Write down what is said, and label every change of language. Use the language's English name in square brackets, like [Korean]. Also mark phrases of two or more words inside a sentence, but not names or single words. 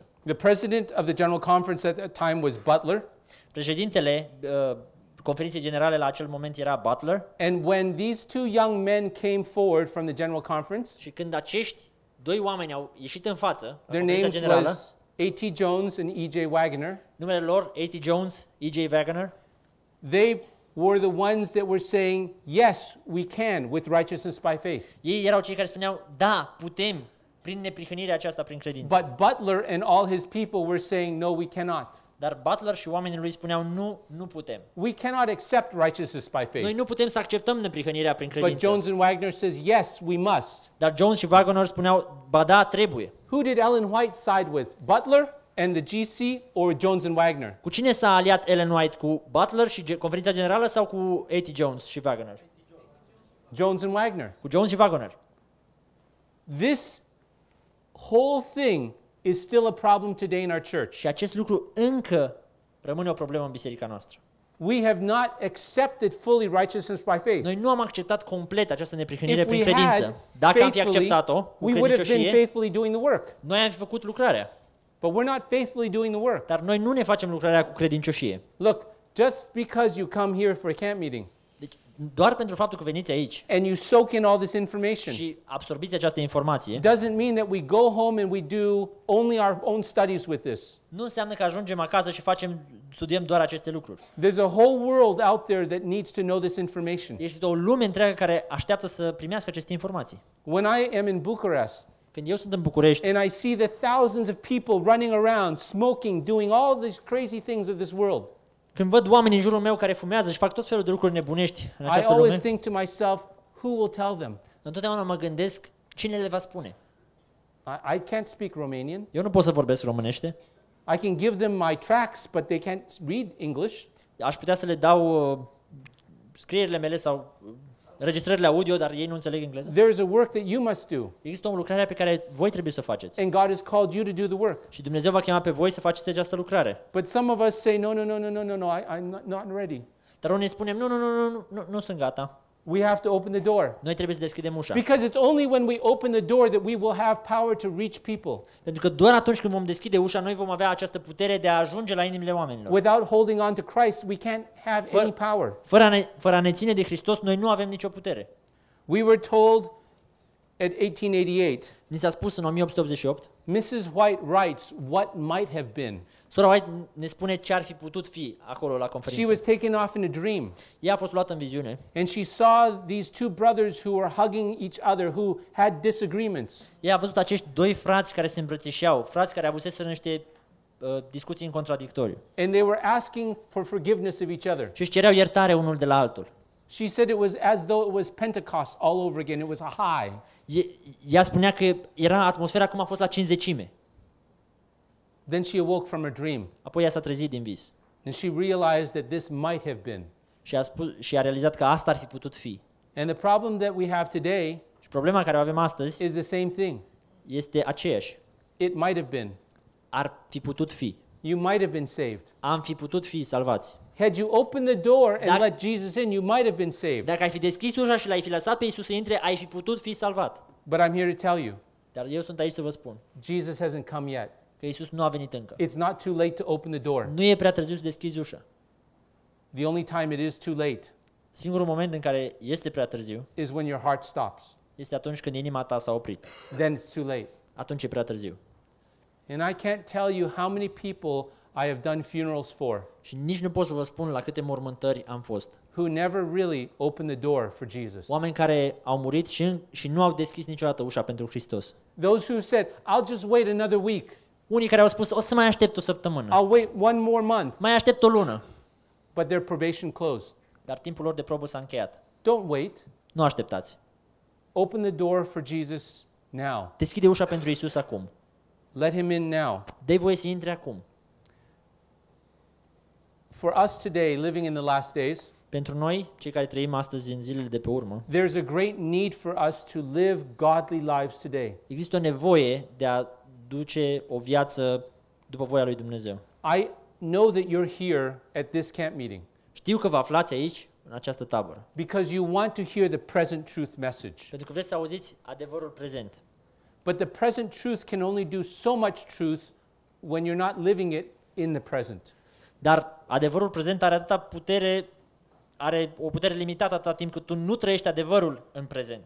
[English] The president of the General Conference at that time was Butler. [Romanian] Președintele conferinței generale la acel moment era Butler. [English] And when these 2 young men came forward from the General Conference, [Romanian] Și când acești doi oameni au ieșit în față la [English] their [Romanian] conferința [English] names [Romanian] generală, [English] was A.T. Jones and E.J. Wagner. [Romanian] numele lor A.T. Jones, E.J. Wagner, [English] They were the ones that were saying, yes, we can with righteousness by faith. [Romanian] ei erau cei care spuneau, da, putem prin neprihănirea aceasta prin credință. [English] But Butler and all his people were saying, no, we cannot. [Romanian] Dar Butler și oamenii lui spuneau nu putem. [English] We cannot accept righteousness by [Romanian] Noi [English] faith. [Romanian] nu putem să acceptăm neprihănirea prin [English] But [Romanian] credință. [English] Jones and Wagner says, yes, we must. [Romanian] Dar Jones și Wagner spuneau, ba da, trebuie. [English] Who did Ellen White side with? Butler and the GC or Jones and Wagner? [Romanian] Cu cine s-a aliat Ellen White? Cu Butler și Conferința Generală sau cu A.T. Jones și Wagner? [English] Jones and Wagner. [Romanian] Cu Jones și Wagner. [English] This whole thing is still a problem today in our church. [Romanian] Și acest lucru încă rămâne o problemă în biserica noastră. [English] We have not accepted fully righteousness by faith. [Romanian] Noi nu am acceptat complet această neprihănire [English] If [Romanian] prin [English] we [Romanian] credință. [English] had [Romanian] Dacă am fi [English] faithfully, [Romanian] acceptat-o cu [English] we would have been [Romanian] credincioșie, [English] faithfully doing the work. [Romanian] noi am fi făcut lucrarea. [English] But we're not faithfully doing the work. [Romanian] Dar noi nu ne facem lucrarea cu credincioșie. [English] Look, just because you come here for a camp meeting [Romanian] Deci, doar pentru faptul că veniți aici [English] and you soak in all this information [Romanian] și absorbiți această informație, [English] doesn't mean that we go home and we do only our own studies with this. [Romanian] nu înseamnă că ajungem acasă și studiem doar aceste lucruri. [English] There's a whole world out there that needs to know this information. [Romanian] Este o lume întreagă care așteaptă să primească aceste informații. [English] When I am in Bucharest [Romanian] Când eu sunt în București [English] and I see the thousands of people running around, smoking, doing all these crazy things of this world, [Romanian] când văd oameni în jurul meu care fumează și fac tot felul de lucruri nebunești în [English] I [Romanian] această [English] always [Romanian] lume, [English] think to myself, who will tell them? [Romanian] întotdeauna mă gândesc cine le va spune. [English] I can't speak Romanian. [Romanian] Eu nu pot să vorbesc românește. [English] I can give them my tracts, but they can't read English. [Romanian] Aș putea să le dau scrierile mele sau registrările audio, dar ei nu înțeleg engleză. [English] There is a work that you must do, [Romanian] Există o lucrare pe care voi trebuie să o faceți. [English] and God has called you to do the work. [Romanian] Și Dumnezeu va chema pe voi să faceți această lucrare. [English] But some of us say, no, I'm not ready. [Romanian] Dar unii spunem, nu sunt gata. [English] We have to open the door. [Romanian] Noi trebuie să deschidem ușa. [English] Because it's only when we open the door that we will have power to reach people [Romanian] Pentru că doar atunci când vom deschide ușa, noi vom avea această putere de a ajunge la inimile oamenilor. [English] without holding on to Christ. We can't have any power. [Romanian] Fără a ne ține de Hristos, noi nu avem nicio putere. [English] We were told at 1888, [Romanian] Ni s-a spus în 1888, [English] Mrs. White writes what might have been. [Romanian] Sora White ne spune ce ar fi putut fi acolo la [English] She [Romanian] conferință. [English] was taken off in a dream, [Romanian] Ea a fost luată în viziune. [English] and she saw these two brothers who were hugging each other who had disagreements. [Romanian] Ea a văzut acești doi frați care se îmbrățișeau, frați care avuseseră niște discuții în contradictoriu. [English] And they were asking for forgiveness of each other. [Romanian] Și își cereau iertare unul de la altul. [English] She said it was as though it was Pentecost all over again. It was a high. [Romanian] Ea spunea că era atmosfera cum a fost la Cincizecime. [English] Then she awoke from her dream, [Romanian] Apoi ea s-a trezit din vis [English] and she realized that this might have been. [Romanian] și a realizat că asta ar fi putut fi. [English] And the problem that we have today [Romanian] Și problema care o avem astăzi [English] is the same thing. [Romanian] este aceeași. [English] It might have been. [Romanian] Ar fi putut fi. [English] You might have been saved. [Romanian] Am fi putut fi salvați. [English] Had you opened the door and [Romanian] Dacă- [English] let Jesus in, you might have been saved. [Romanian] Dacă ai fi deschis ușa și l-ai fi lăsat pe Iisus să intre, ai fi putut fi salvat. [English] But I'm here to tell you, [Romanian] Dar eu sunt aici să vă spun [English] Jesus hasn't come yet. [Romanian] că Iisus nu a venit încă. [English] It's not too late to open the door. [Romanian] Nu e prea târziu să deschizi ușa. [English] The only time it is too late [Romanian] Singurul moment în care este prea târziu [English] is when your heart stops. [Romanian] este atunci când inima ta s-a oprit. [English] Then it's too late. [Romanian] Atunci e prea târziu. [English] And I can't tell you how many people I have done funerals for [Romanian] Și nici nu pot să vă spun la câte mormântări am fost. [English] who never really opened the door for Jesus. [Romanian] Oameni care au murit și nu au deschis niciodată ușa pentru Hristos. [English] Those who said, I'll just wait another week. [Romanian] Unii care au spus, o să mai aștept o săptămână, [English] I'll wait one more month. [Romanian] mai aștept o lună, [English] But their probation closed. [Romanian] dar timpul lor de probă s-a încheiat. [English] Don't wait. [Romanian] Nu așteptați. [English] Open the door for Jesus now. [Romanian] Deschide ușa pentru Iisus acum. [English] Let him in now. [Romanian] Dă-i voie să intre acum. [English] For us today, living in the last days, [Romanian] Pentru noi, cei care trăim astăzi în zilele de pe urmă, [English] there's a great need for us to live godly lives today. [Romanian] există o nevoie de a duce o viață după voia lui Dumnezeu. [English] I know that you're here at this camp meeting [Romanian] Știu că vă aflați aici, în această tabără, [English] because you want to hear the present truth message. [Romanian] pentru că vreți să auziți adevărul prezent. [English] But the present truth can only do so much truth when you're not living it in the present. [Romanian] Dar adevărul prezent are o putere limitată atâta timp cât tu nu trăiești adevărul în prezent.